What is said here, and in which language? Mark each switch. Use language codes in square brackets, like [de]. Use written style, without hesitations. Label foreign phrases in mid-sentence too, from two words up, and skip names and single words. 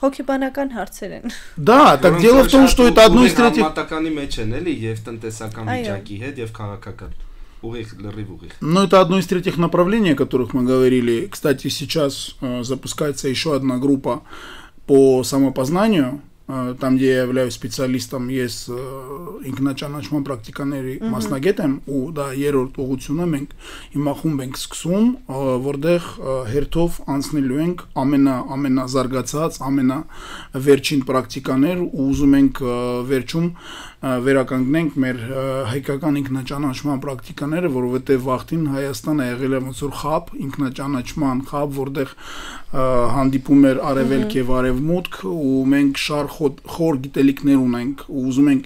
[ru] Да, так дело в том, что это одно из третьих... Но это одно из третьих направлений, о которых мы говорили. Кстати, сейчас запускается еще одна группа по самопознанию. Там, где я являюсь специалистом, есть [hy] ինքնաճանաչման պրակտիկաների մասնագետ եմ ու դա երրորդ ուղղությունում ենք հիմա խումբ ենք սկսում, որտեղ հերթով անցնելու ենք ամենազարգացած, ամենավերջին պրակտիկաներ ու ուզում ենք վերջում վերականգնենք մեր հայկական ինքնաճանաչման պրակտիկաները, որովհետև վաղտին Հայաստանը եղել է ոնց որ խաբ, ինքնաճանաչման խաբ, որտեղ հանդիպում էր արևելք եւ արևմուտք ու մենք խոր գիտելիքներ ունենք ու ուզում ենք